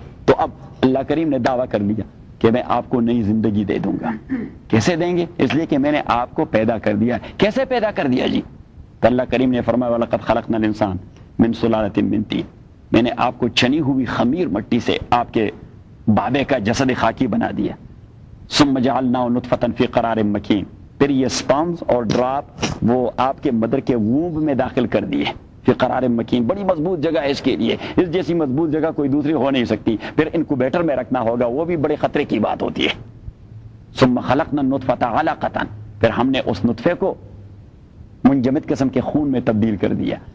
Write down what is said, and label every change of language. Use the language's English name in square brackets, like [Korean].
[Urdu] تو اب اللہ کریم نے دعویٰ کر لیا کہ میں آپ کو نئی زندگی دے دوں گا. کیسے دیں گے؟ اس لیے کہ میں نے آپ کو پیدا کر دیا. کیسے پیدا کر دیا جی؟ تو اللہ کریم نے فرمایا [Arabic] وَلَقَدْ خَلَقْنَا الْإِنسَانَ مِنْ سُلَالَةٍ مِنْ طِينٍ. [Urdu] میں نے آپ کو چھنی ہوئی خمیر مٹی سے آپ کے بابے کا جسد خاکی بنا دیا. [Arabic] ثم جعلناه نطفة في قرار مكين. [Urdu] پھر یہ سپانز اور ڈراپ وہ آپ کے مدر کے وومب میں داخل کر دیے. پھر قرار مکین, بڑی مضبوط جگہ ہے اس کے لیے, اس جیسی مضبوط جگہ کوئی دوسری ہو نہیں سکتی. پھر انکوبیٹر میں رکھنا ہوگا, وہ بھی بڑے خطرے کی بات ہوتی ہے. [Arabic] ثم خلقنا النطفة علقة, [Urdu] پھر ہم نے اس نطفے کو منجمد قسم کے خون میں تبدیل کر دیا.